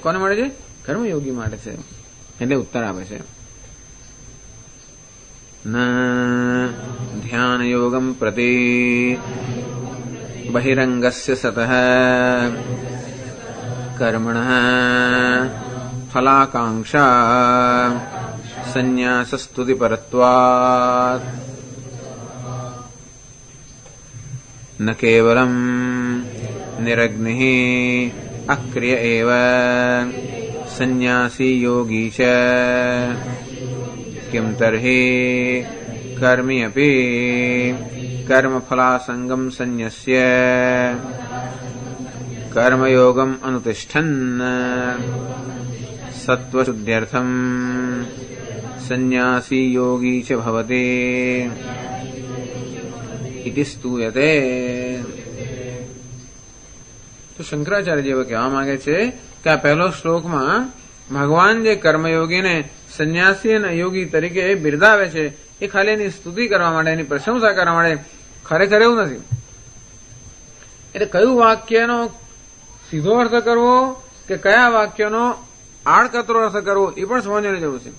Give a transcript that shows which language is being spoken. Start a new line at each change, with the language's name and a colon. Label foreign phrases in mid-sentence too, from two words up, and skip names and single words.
Gujarati: કોને માટે છે? કર્મયોગી માટે છે. એટલે ઉત્તર આપે છે
Sanskrit: न ध्यान योगम प्रति बहिरंगस्य सतः कर्मणः फलाकांक्षा संन्यासस्तुति परत्वात् न केवलम निरग्निः अक्रिय एव संन्यासी योगी च किम तर्हि कर्मी अपि कर्मफलासंगम संन्यस्य कर्मयोगम अनुतिष्ठन् सत्वशुद्ध्यर्थम संन्यासी योगी च भवति इति स्तूयते.
Gujarati: તો શંકરાચાર્ય એવો કહેવા માંગે છે કે આ પહેલો શ્લોકમાં ભગવાન જે કર્મયોગીને સંન્યાસી અને યોગી તરીકે બિરદાવે છે એ ખાલી એની સ્તુતિ કરવા માટે, એની પ્રશંસા કરવા માટે, ખરેખર એવું નથી. એટલે કયું વાક્યનો સીધો અર્થ કરવો કે કયા વાક્યનો આડકતરો અર્થ કરવો એ પણ સમજવાની જરૂર છે.